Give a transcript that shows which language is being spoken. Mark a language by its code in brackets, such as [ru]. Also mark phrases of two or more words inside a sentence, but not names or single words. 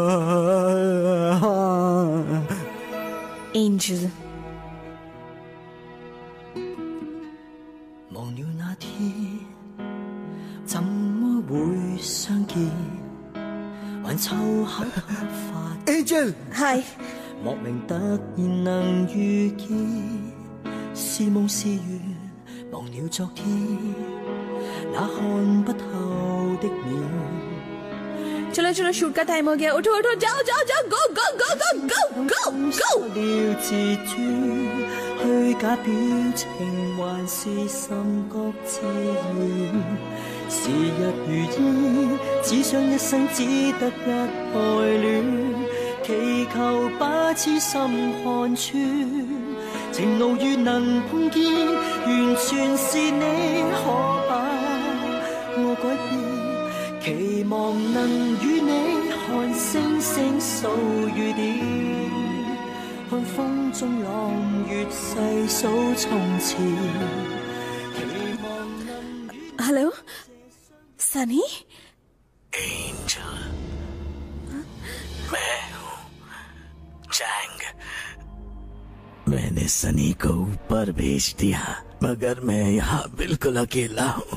[hi] एंजल, [yue] 忘了那天怎麼會相見，還湊巧突發。 Angel， Hi，莫名突然能遇見，是夢是緣，忘了昨天那看不透的臉。 [hi] चलो चलो, शूट का टाइम हो गया। उठो उठो, जाओ जाओ जाओ, [en] go go go go go go go [yue] 了自尊，虛假表情還是甚覺自然。時日如煙，只想一生只得一愛戀，祈求把痴心看穿。情路遇能碰見，完全是你，可把我改變。期望能與你看星星數雨點，看風中朗月細數從前。 [hi] हेलो सनी। एंजल, मैं हूँ चैंग। मैंने सनी को ऊपर भेज दिया, मगर मैं यहाँ बिल्कुल अकेला हूँ।